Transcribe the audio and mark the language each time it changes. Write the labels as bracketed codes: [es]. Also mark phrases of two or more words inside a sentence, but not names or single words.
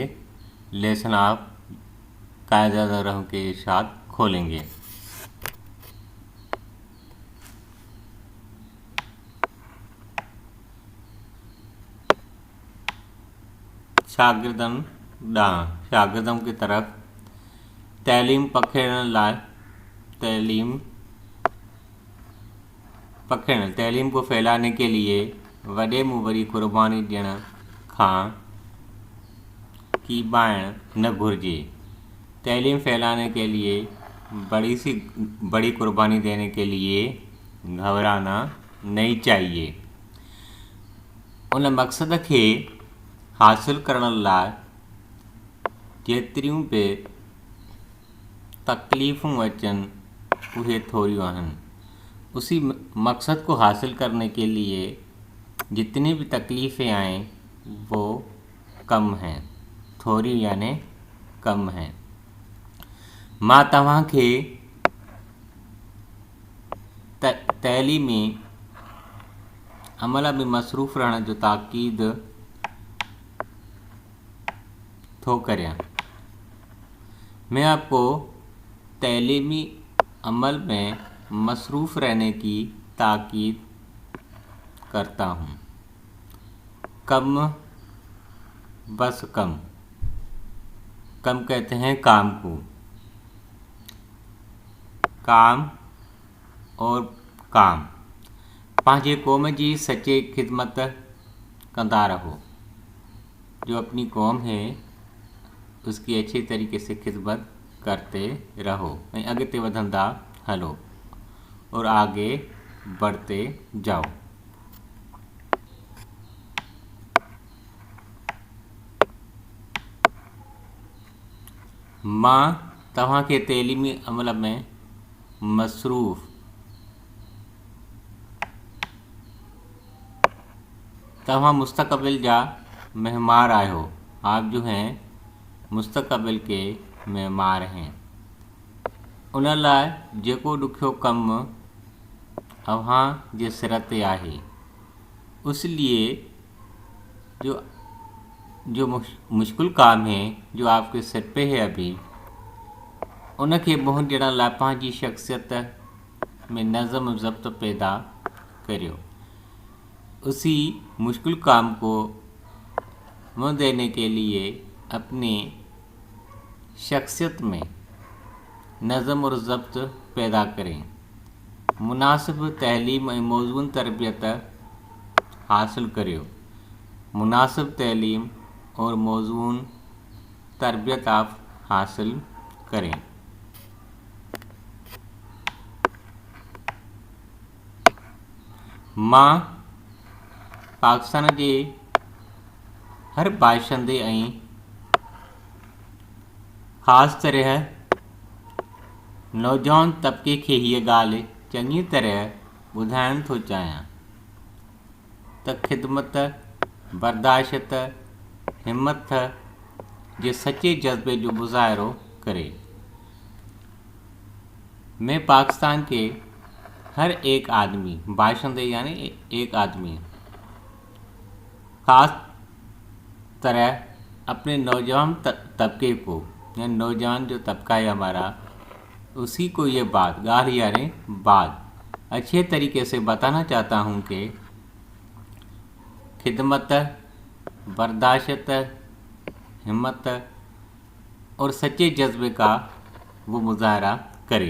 [ur] لیسن آپ قائدِ اعظم کے ارشاد کھولیں گے. [sd] शागिर्दन ॾांहुं, [ur] شاگردوں کی طرف [sd] तैलीम पखेड़ण लाइ [ur] تعلیم کو پھیلانے کے لیے [sd] वॾे में वॾी कुर्बानी ॾियण खां कीॿाइण न घुरिजे। [ur] تعلیم پھیلانے کے لیے بڑی قربانی دینے کے لیے گھبرانا نہیں چاہیے. [sd] उन मक़सद खे हासिल करण लाइ जेतिरियूं बि तकलीफ़ूं अचनि उहे थोरियूं आहिनि। [ur] اسی مقصد کو حاصل کرنے کے لیے جتنی بھی تکلیفیں آئیں وہ کم ہیں، تھوڑی یعنی کم ہیں, थोड़ी यानी कम हैं। [sd] मां तव्हांखे तैलीमी अमल में मसरूफ़ रहण जो ताक़ीद थो करियां। [ur] میں آپ کو تعلیمی عمل میں مصروف رہنے کی تاکید کرتا ہوں. کم بس کم کہتے ہیں کام کو. کام اور کام [sd] पंहिंजे कौम जी सच्चे खिदमत कंदा रहो। [ur] جو اپنی قوم ہے اس کی اچھے طریقے سے خدمت کرتے رہو, [sd] अॻिते वधंदा हलो [ur] اور آگے بڑھتے جاؤ. [sd] मां तव्हांखे तैलीमी अमल में मसरूफ़ तव्हां मुस्तक़बिल जा मेहमान आहियो। [ur] آپ جو ہیں مستقبل کے مہمان ہیں. [sd] उन लाइ जेको ॾुखियो कमु अव्हां जे सिर ते आहे, [ur] اس لیے جو مشکل کام ہے جو آپ کے سر پہ ہے ابھی, [sd] उनके मुंहुं ॾियण लाइ पंहिंजी शख्सियत में नज़म ज़ब्त पैदा करियो। [ur] اسی مشکل کام کو منہ دینے کے لیے اپنی شخصیت میں نظم اور ضبط پیدا کریں. [sd] मुनासिब तैलीम और मौज़ून तरबियत हासिल करियो। [ur] مناسب تعلیم اور موزوں تربیت آپ حاصل کریں. [sd] मां पाकिस्तान जे हर बाशिंदे ऐं ख़ासि तरह नौजवान तबके खे हीअ ॻाल्हि चङी तरह ॿुधाइण थो चाहियां त ख़िदमत, बर्दाश्त, हिम्मत जे सच्चे जज्बे जो मुज़ाहिरो करे। [ur] میں پاکستان کے ہر ایک آدمی، باشندے یعنی ایک آدمی، خاص طرح اپنے نوجوان طبقے کو، یعنی نوجوان جو طبقہ ہے ہمارا، اسی کو یہ بات گال یعنی بات اچھے طریقے سے بتانا چاہتا ہوں کہ خدمت، برداشت، ہمت اور سچے جذبے کا وہ مظاہرہ کرے.